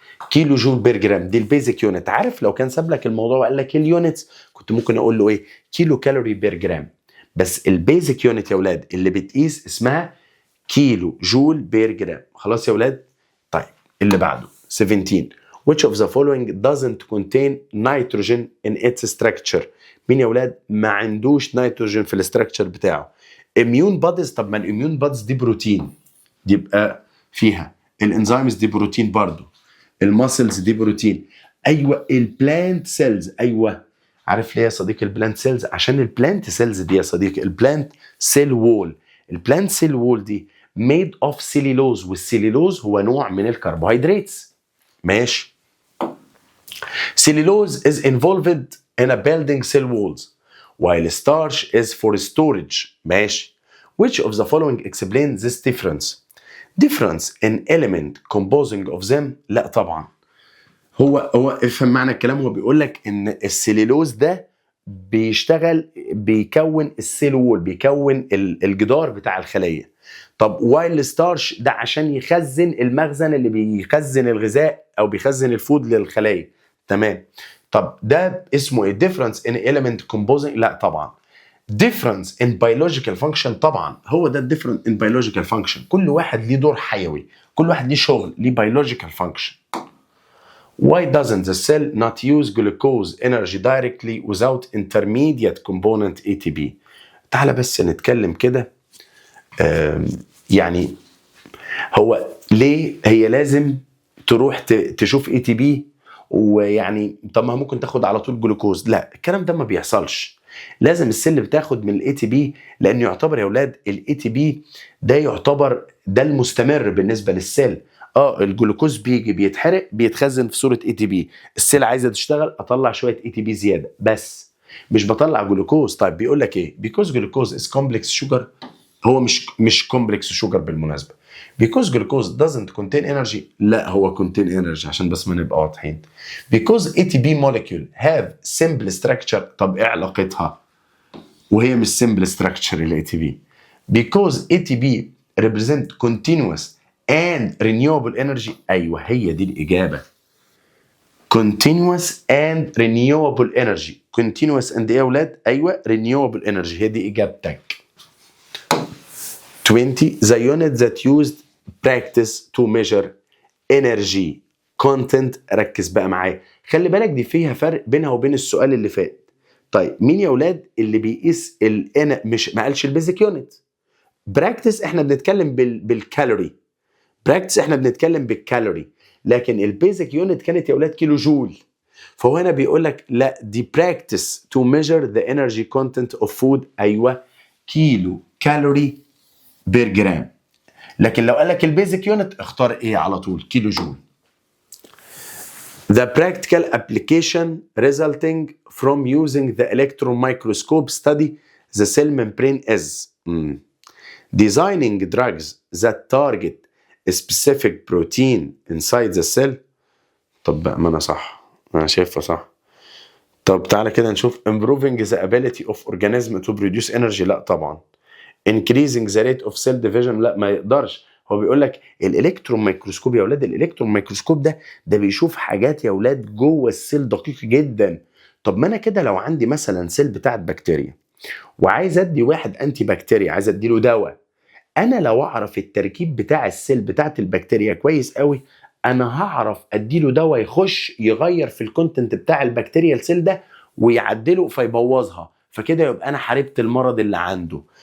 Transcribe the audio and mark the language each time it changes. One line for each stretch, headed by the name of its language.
Arabic: كيلو جول بير جرام دي البيزك يونت. عارف لو كان ساب لك الموضوع وقال لك اليونتس كنت ممكن اقول له ايه؟ كيلو كالوري بير جرام. بس البيزك يونت يا اولاد اللي بتقيس اسمها كيلو جول بير جرام. خلاص يا اولاد؟ طيب اللي بعده 17.
English: Which of the following doesn't contain nitrogen in its structure؟
Arabic: مين يا اولاد ما عندوش نيتروجين في الاستراكشر بتاعه؟
English: immune bodies.
Arabic: طب ما الاميون بادز دي بروتين، دي يبقى فيها. الانزيمز دي بروتين برضو. الماسلز دي بروتين. ايوه البلانت سيلز. ايوه عارف ليه يا صديقي البلانت سيلز؟ عشان البلانت سيلز دي يا صديقي البلانت سيل وول. البلانت سيل وول دي
English: made of cellulose،
Arabic: والسيلولوز هو نوع من الكربوهيدرات. ماشي.
English: Cellulose is involved in a building cell walls while starch is for storage.
Arabic: ماشي.
English: Which of the following explains this difference؟ difference in element composing of them.
Arabic: لا طبعا. هو افهم معنى الكلام. هو بيقول لك ان السيلولوز ده بيشتغل بيكون السيل وول، بيكون الجدار بتاع الخليه. طب وايل ستارش ده عشان يخزن المخزن اللي بيخزن الغذاء او بيخزن الفود للخلايا. تمام. طب ده اسمه ايه؟
English: difference in element composing.
Arabic: لا طبعا.
English: difference in biological function.
Arabic: طبعا هو ده
English: different in biological function.
Arabic: كل واحد ليه دور حيوي، كل واحد ليه شغل، ليه
English: biological function. Why doesn't the cell not use glucose energy directly without intermediate component ATP؟
Arabic: تعال بس نتكلم كده. يعني هو ليه هي لازم تروح تشوف ATP؟ ويعني طب ما ممكن تاخد على طول جلوكوز. لا الكلام ده ما بيحصلش. لازم السل بتاخد من ATP، لانه يعتبر يا اولاد ATP ده يعتبر ده المستمر بالنسبه للسل. الجلوكوز بيجي بيتحرق بيتخزن في صوره ATP. السل عايزه تشتغل اطلع شويه ATP زياده بس، مش بطلع جلوكوز. طيب بيقول لك ايه؟
English: because glucose is complex sugar.
Arabic: هو مش كومبلكس شوجر بالمناسبه.
English: because glucose doesn't contain energy.
Arabic: لا هو
English: contain energy
Arabic: عشان بس ما نبقى واضحين.
English: because ATP molecule have simple structure.
Arabic: طب ايه علاقتها وهي مش
English: simple structure ال ATP؟ because ATP represent continuous and renewable energy.
Arabic: ايوه هي دي الاجابه.
English: continuous and renewable energy. continuous and
Arabic: ايه يا اولاد؟ ايوه
English: renewable energy،
Arabic: هي دي اجابتك. 20.
English: the unit that used practice to measure energy content.
Arabic: ركز بقى معايا، خلي بالك دي فيها فرق بينها وبين السؤال اللي فات. طيب مين يا اولاد اللي بيقيس مش ما قالش البيزك يونت؟ براكتس احنا بنتكلم بالكالوري. براكتس احنا بنتكلم بالكالوري، لكن البيزك يونت كانت يا اولاد كيلو جول. فهو هنا بيقول لك لا دي براكتس
English: to measure the energy content of food.
Arabic: ايوه كيلو كالوري بير جرام. لكن لو قال لك البيزك يونت اختار ايه على طول؟ كيلو جول.
English: The practical application resulting from using the electron microscope study the cell membrane is designing drugs that target a specific protein inside the cell.
Arabic: طب بقى ما انا صح، انا شايفها صح. طب تعالى كده نشوف.
English: improving the ability of organism to produce energy.
Arabic: لا طبعا.
English: increasing the rate of cell division.
Arabic: لا ما يقدرش. هو بيقول لك الالكترون ميكروسكوب يا اولاد. الالكترون ميكروسكوب ده بيشوف حاجات يا اولاد جوه السيل دقيق جدا. طب ما انا كده لو عندي مثلا سيل بتاعت بكتيريا وعايز ادي واحد انتي بكتيريا، عايز ادي له دواء، انا لو اعرف التركيب بتاع السيل بتاعت البكتيريا كويس قوي انا هعرف ادي له دواء يخش يغير في الكونتنت بتاع البكتيريا السيل ده ويعدله فيبوظها، فكده يبقى انا حاربت المرض اللي عنده.